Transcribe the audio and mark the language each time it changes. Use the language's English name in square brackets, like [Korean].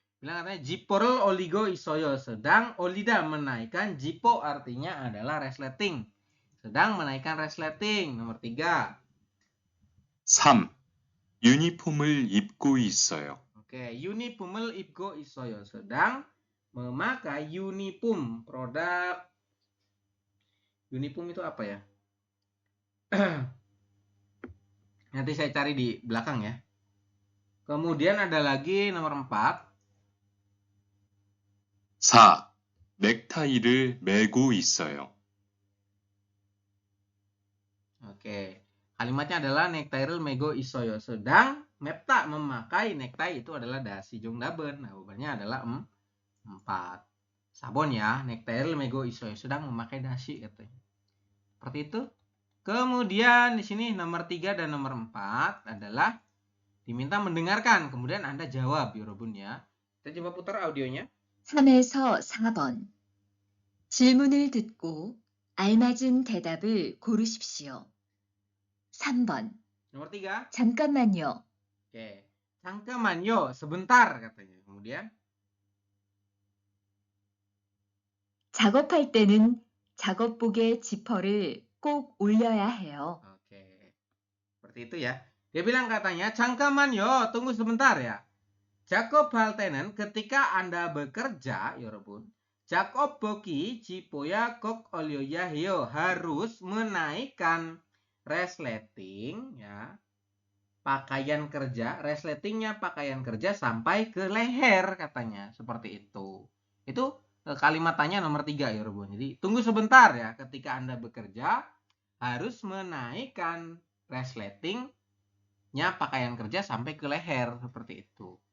[Indonesian] Bilang katanya [Korean] 지퍼를 올리고 있어요. [Indonesian] Sedang 올리다 menaikkan, 지퍼 artinya adalah resleting. Sedang menaikkan resleting. Nomor 3. [Korean] 3. 유니폼을 입고 있어요. Oke, 유니폼을 입고 있어요. [Indonesian] Sedang memakai uniform. Produk uniform itu apa ya? Nanti saya cari di belakang ya. Kemudian ada lagi nomor 4. [Korean] 4. 넥타이를 매고 있어요. [Indonesian] Oke. Kalimatnya adalah [Korean] nektairul mego isoyo. [Indonesian] Sedang mepta memakai nektai itu adalah dasi jong daben. Nah, jawabannya adalah 4. Sabon ya, [Korean] nektairul mego isoyo. [Indonesian] Sedang memakai dasi katanya. Seperti itu. Kemudian di sini nomor 3 dan nomor 4 adalah diminta mendengarkan. Kemudian Anda jawab, 여러분 ya. Kita coba putar audionya. [Korean] 3에서 4번. 질문을 듣고 알맞은 대답을 고르십시오. 3번. [Indonesian] Nomor 3. [Korean] 잠깐만요. [Indonesian] Oke. [Korean] 잠깐만요. [Indonesian] Sebentar katanya. Kemudian [Korean] 작업할 때는 작업복의 지퍼를 꼭 올려야 해요. [Indonesian] oke. Seperti itu ya. Dia bilang katanya, [Korean] 잠깐만요. [Indonesian] Tunggu sebentar ya. [Korean] 작업할 때는 [Indonesian] ketika Anda bekerja, 여러분. [Korean] 작업복이 지퍼야 꼭 올려야 해요. [Indonesian] Harus menaikkan resleting ya. Pakaian kerja, resletingnya pakaian kerja sampai ke leher katanya. Seperti itu. Itu kalimat tanya nomor 3 ya, Robon. Jadi tunggu sebentar ya. Ketika Anda bekerja harus menaikkan resletingnya pakaian kerja sampai ke leher. Seperti itu.